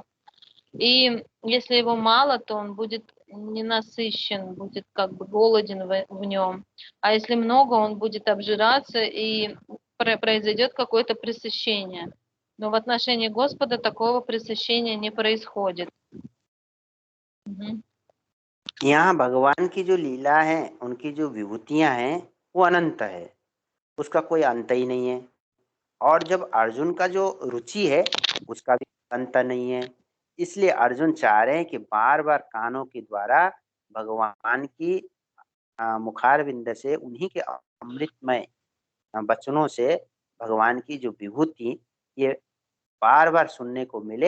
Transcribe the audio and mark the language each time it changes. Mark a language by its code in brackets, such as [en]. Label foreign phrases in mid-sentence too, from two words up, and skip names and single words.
[ru] И если его мало, то он будет ненасыщен, будет как бы голоден в нем. А если много, он будет обжираться, и произойдет какое-то пресыщение. Но в отношении Господа такого пресыщения не происходит. [hi] यहाँ भगवान की जो लीला है, उनकी जो विभूतियाँ हैं, वो अनंत है, उसका कोई अंत ही नहीं है। और जब अर्जुन का जो रुचि है, उसका भी अंत नहीं है। इसलिए अर्जुन चाह रहे हैं कि बार बार कानों के द्वारा भगवान की मुखारविंद से, उन्हीं के अमृतमय वचनों से भगवान की जो विभूति ये बार बार सुनने को मिले।